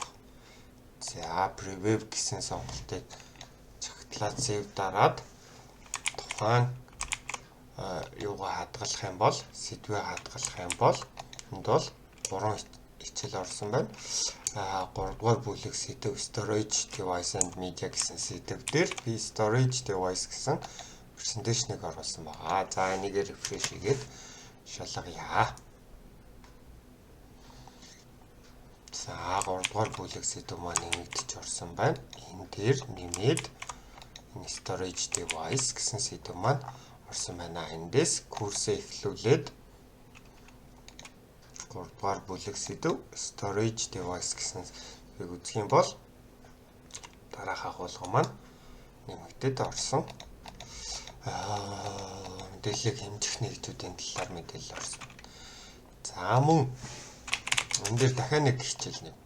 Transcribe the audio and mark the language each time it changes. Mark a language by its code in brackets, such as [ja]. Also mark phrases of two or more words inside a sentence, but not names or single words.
[mn] За preview гэсэн сонголтыг чагтлаад save дараад тухайн юугаа хадгалах юм бол сэдвээ хадгалах юм бол энд бол 3 хичээл орсон байна. 3 дугаар бүлэг сэдв [en] storage device and media [mn] гэсэн сэдв дээр би [en] storage device [mn] гэсэн презентацийг оруулсан байгаа. За энийг refresh хийгээд шалгая. За 3 дугаар бүлэг сэдв маань нэгдэж орсон байна. Энэ дээр нэмээд энэ [en] storage device [mn] гэсэн сэдв маань орсон байна. Эндээс курсээ эхлүүлээд 3 дугаар бүлэг сэдв [en] storage device [mn] гэсэн үг үзэх юм бол дараах агуулга маань нэмэгдээд орсон. Мэдээллийг хэмжих нэгжүүдийн талаар мэдээлэл орсон. За мөн энэ дээр дахиад нэг хичээл нэмж.